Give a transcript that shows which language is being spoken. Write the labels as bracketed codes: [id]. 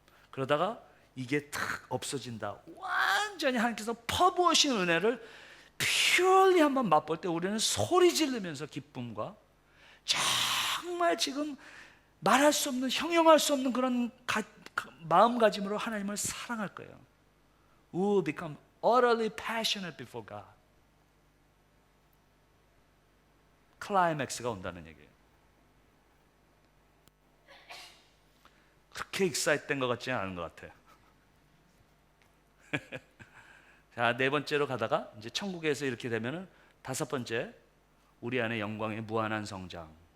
[ko] 그러다가 이게 탁 없어진다. 완전히 하나님께서 퍼부으신 은혜를 퓨얼리 한번 맛볼 때 우리는 소리 지르면서 기쁨과 정말 지금 말할 수 없는, 형용할 수 없는 그런 마음가짐으로 하나님을 사랑할 거예요. [en] We will become utterly passionate before God. [ko] 클라이맥스가 온다는 얘기예요. 그렇게 익사이트된 것 같지는 않은 것 같아요. 자, 네 번째로 가다가 이제 천국에서 이렇게 되면은 다섯 번째, 우리 안에 영광의 무한한 성장.